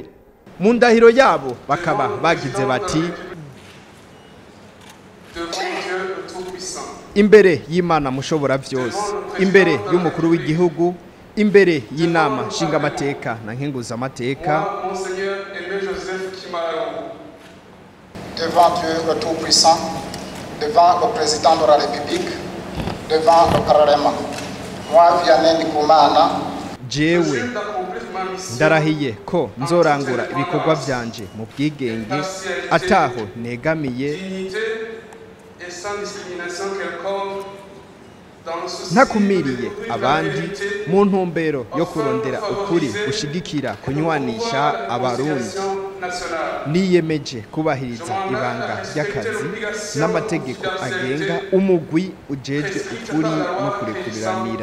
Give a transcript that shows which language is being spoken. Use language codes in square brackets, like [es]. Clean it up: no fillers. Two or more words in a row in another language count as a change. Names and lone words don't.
[rn] Mu ndahiro yabo bakaba bagize bati imbere y'Imana mushobora vyose, imbere y'umukuru w'igihugu, imbere y'inama nshingamateka na nkenguzamateka, Musenyeri Aimé Joseph Kimararungu. [fr] Devant Dieu le Tout-Puissant, devant le Président de la République, devant le Parlement, moi Vianney Ndikumana, [rn] jewe ndarahiye ko nzorangura ibikorwa vyanje mu bwigenge ataho negamiye ntakumiriye abandi mu ntumbero yo kurondera ukuri ushigikira kunywanisha Abarundi. Niyemeje kubahiriza ibanga ry'akazi n'amategeko agenga umugwi ujejwe ukuri no kurekuriranira.